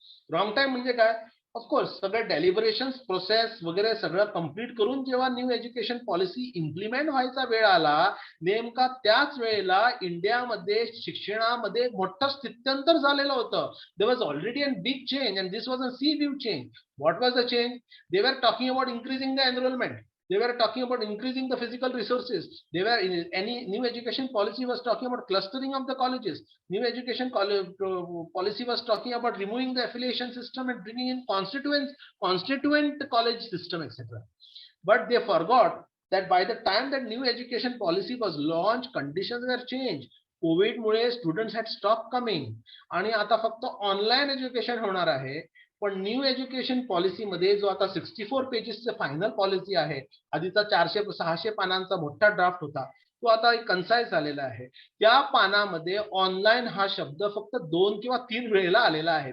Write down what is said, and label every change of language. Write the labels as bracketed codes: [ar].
[mr] Wrong time म्हणजे काय, of course सगळं डेलिबरेशन प्रोसेस वगैरे सगळं कंप्लीट करून जेव्हा न्यू एज्युकेशन पॉलिसी इम्प्लिमेंट व्हायचा वेळ आला, नेमका त्याच वेळेला इंडियामध्ये शिक्षणामध्ये मोठं स्थित्यंतर झालेलं होतं. [en] There was already a big change and this was a sea view change. What was the change? They were talking about increasing the enrolment. They were talking about increasing the physical resources. They were any new education policy was talking about clustering of the colleges. New education policy was talking about removing the affiliation system and bringing in constituent college system, etc. But they forgot that by the time that new education policy was launched, conditions were changed. [mr] Covid मुळे [en] students had stop coming [mr] आणि आता फक्त online education होणार आहे. पण new education पॉलिसीमध्ये जो आता 64 पेजेसचं फायनल पॉलिसी आहे, आधीचा 400-600 पानांचा मोठा ड्राफ्ट होता, तो आता एक कन्साइज झालेला आहे. त्या पानामध्ये ऑनलाईन हा शब्द फक्त 2 किंवा 3 वेळेला आलेला आहे.